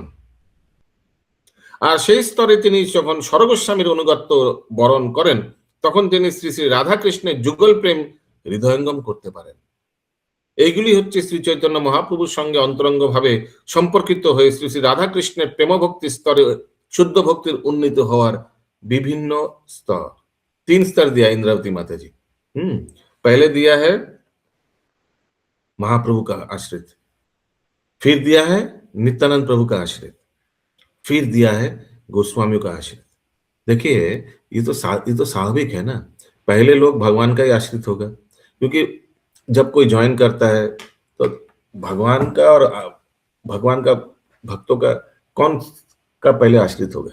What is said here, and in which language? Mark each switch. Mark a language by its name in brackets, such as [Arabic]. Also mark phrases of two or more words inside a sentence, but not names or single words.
[Bangla] আর সেই স্তরে তিনি যখন স্বরগোস্বামীর অনুগত্য বরণ করেন তখন তিনি শ্রী শ্রী রাধা কৃষ্ণের যুগল প্রেম হৃদয়ঙ্গম করতে পারেন। এইগুলি হচ্ছে শ্রী চৈতন্য মহাপ্রভুর সঙ্গে অন্তরঙ্গ ভাবে সম্পর্কিত হয়ে শ্রী শ্রী রাধাকৃষ্ণের প্রেম ভক্তি স্তরে শুদ্ধ ভক্তির উন্নীত হবার বিভিন্ন স্তর। [Hindi] 3 स्तर दिया इंद्रावती माता जी। पहले दिया है महाप्रभु का आश्रित, फिर दिया है नित्यानंद प्रभु का आश्रित, फिर दिया है गोस्वामियों का आश्रित। देखिए ये तो स्वाभाविक है ना, पहले लोग भगवान का ही आश्रित होगा, क्योंकि जब कोई ज्वाइन करता है तो भगवान का और भगवान का भक्तों का कौन का पहले आश्रित होगा?